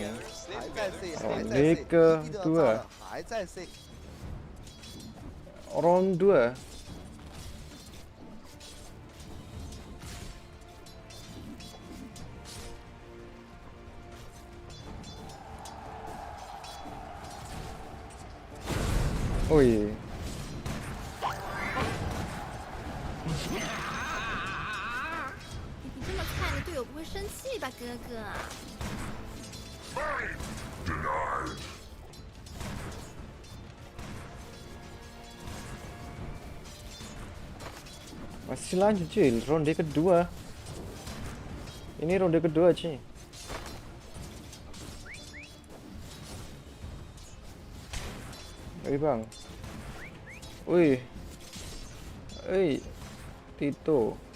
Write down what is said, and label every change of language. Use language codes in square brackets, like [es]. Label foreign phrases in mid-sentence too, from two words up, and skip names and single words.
[id] Ronde kedua. Ronde 2. Oh iya. [zh] 你这么菜，你队友不会生气吧，哥哥 [id] ？Masih lanjut cuy, ronde kedua. Ini ronde kedua cuy. Wih bang. Wih. Tito.